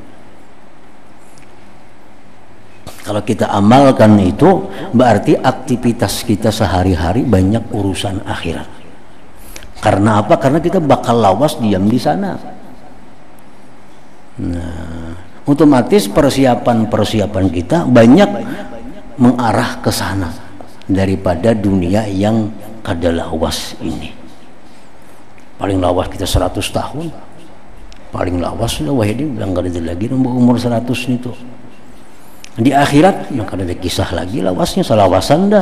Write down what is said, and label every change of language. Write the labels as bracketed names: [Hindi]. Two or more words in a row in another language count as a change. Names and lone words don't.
[Indonesian] Kalau kita amalkan itu, berarti aktivitas kita sehari-hari banyak urusan akhirat. Karena apa? Karena kita bakal lawas diam di sana. Nah, otomatis persiapan kita banyak mengarah ke sana daripada dunia yang kada lawas ini. Paling lawas kita 100 tahun. Paling lawas sudah wahidi bilang kada ada lagi nambah umur 100 itu. [Banjar] Di akhirat nah kada ada kisah lagi lawasnya, salawasan dah.